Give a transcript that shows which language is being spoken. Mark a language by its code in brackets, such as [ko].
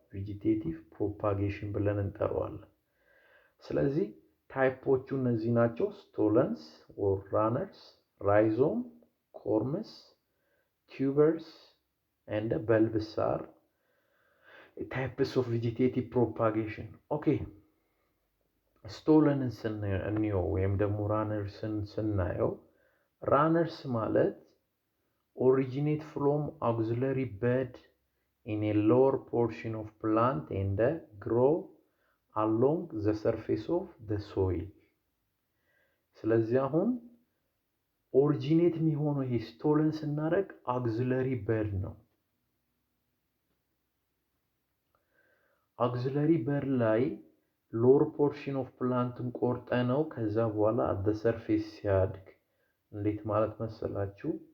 [am] ቬጂቴቲቭ ፕሮፓጌሽን ብለን እንጠራዋለን። ስለዚህ ታይፖቹ እነዚህ ናቸው። ስቶለንስ ኦር ራነርስ፣ ራይዞም፣ ኮርምስ፣ ቲዩበርስ [en] and bulbs are types of vegetative propagation. Okay, [am] ስቶለንን ስናየው ወይም ደግሞ ራነርስን ስናየው ራነርስ ማለት [en] originate from auxiliary bud in a lower portion of plant and grow along the surface of the soil. [am] ስለዚህ አሁን ኦሪጂኔት የሚሆነው ይሄ ስቶለን ስናደርግ አክሲለሪ በድ ነው። አክሲለሪ በድ ላይ ሎወር ፖርሽን ኦፍ ፕላንትን ቆርጠ ነው ከዛ በኋላ አት ዘ ሰርፌስ ሲያድግ እንዴት ማለት መሰላችሁ?